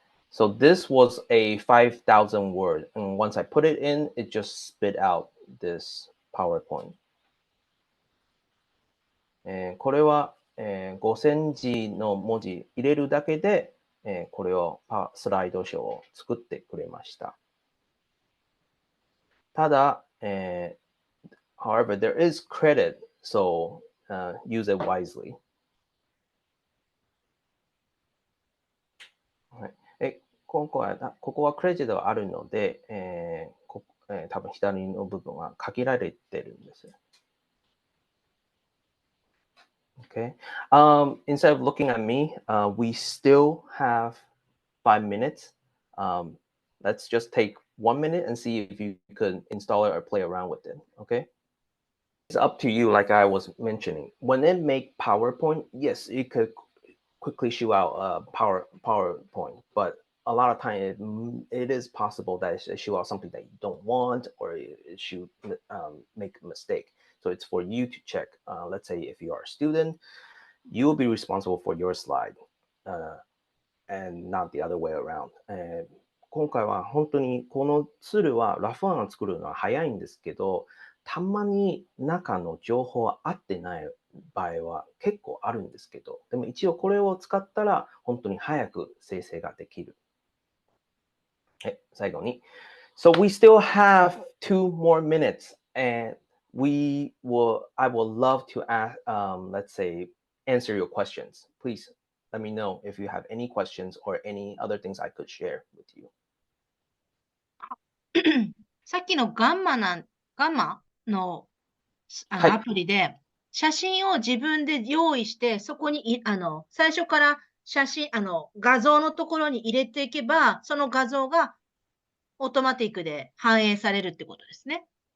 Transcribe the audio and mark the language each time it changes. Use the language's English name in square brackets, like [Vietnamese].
[English] So this was a 5,000 word. And once I put it in, it just spit out this PowerPoint. [Japanese] これは、5000字の文字入れるだけで、これをスライドショーを作ってくれました。ただ、 [English] however, there is credit, so use it wisely. [Japanese] はい、ここはクレジットがあるので、多分左の部分は限られてるんです。 [English] Okay. Instead of looking at me, we still have 5 minutes. Let's just take 1 minute and see if you could install it or play around with it. Okay. It's up to you, like I was mentioning. When it make PowerPoint, yes, it could quickly shoot out PowerPoint, but a lot of time it is possible that it shoot out something that you don't want, or it should make a mistake. So it's for you to check. Let's say if you are a student, you will be responsible for your slide, and not the other way around. [Japanese] 今回は本当にこのツールはラフ案を作るのは早いんですけど、たまに中の情報は合ってない場合は結構あるんですけど、でも一応これを使ったら本当に早く生成ができる。最後に。 [English] So we still have 2 more minutes, and I would love to ask, let's say, answer your questions. Please let me know if you have any questions or any other things I could share with you. [Japanese] さっきのガンマのアプリで、写真を自分で用意して、そこに最初から画像のところに入れていけば、その画像がオートマティックで反映されるってことですね。